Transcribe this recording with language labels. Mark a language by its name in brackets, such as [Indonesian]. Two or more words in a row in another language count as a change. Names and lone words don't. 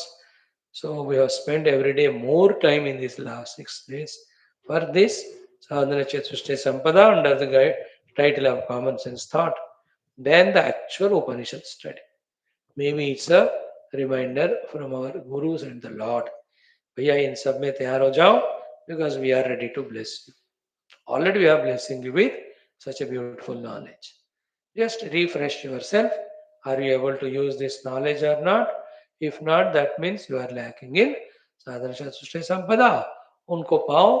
[English] So we have spent every day more time in these last 6 days for this Sadhana Chatushtaya Sampada under the title of Common Sense Thought than the actual Upanishad study. Maybe it's a reminder from our Gurus and the Lord. [Hindi] भैया इन सब में तैयार हो जाओ [English] because we are ready to bless you. Already we are blessing you with such a beautiful knowledge. Just refresh yourself. Are you able to use this knowledge or not? If not, that means you are lacking in Sadhana Shastra Sampada. [Hindi] उनको पाओ.